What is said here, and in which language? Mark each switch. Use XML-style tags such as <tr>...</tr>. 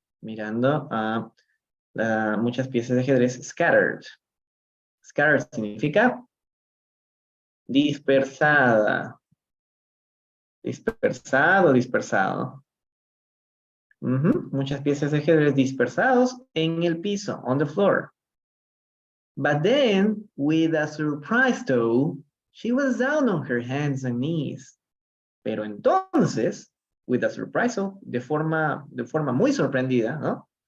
<es>Mirando a muchas piezas de ajedrez scattered. Scattered significa dispersada. Dispersado, dispersado. Muchas piezas de ajedrez dispersados en el piso, on the floor.</es> <en>But then, with a surprise though, she was down on her hands and knees.</en> <es>Pero entonces, with a surprise, de forma muy sorprendida, ¿no?</es>